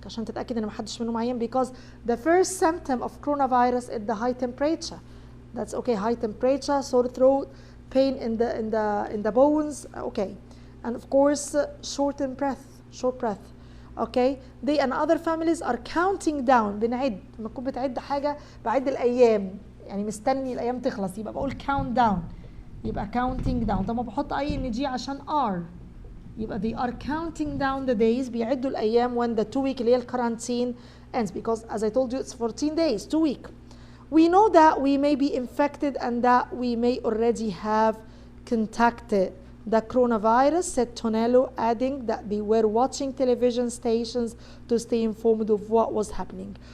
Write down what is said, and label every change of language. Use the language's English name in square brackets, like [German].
[Arabic] عشان تتأكد إن محدش منهم عيان [English] because the first symptom of coronavirus is the high temperature. That's okay. High temperature, sore throat, pain in the bones. Okay. and of course short breath. Okay, they and other families are counting down. [Arabic] بنعد لما تكون بتعد حاجه بعد الايام، يعني مستني الايام تخلص يبقى بقول count down، يبقى [English] counting down. [Arabic] طب ما بحط اي ان جي عشان are، يبقى [English] they are counting down the days، [Arabic] بيعدوا الايام [English] when the 2 week [Arabic] اللي هي الكارانتين ends, [English] because as I told you it's 14 days, 2 week. We know that we may be infected and that we may already have contacted the coronavirus, said Tonello, adding that they were watching television stations to stay informed of what was happening.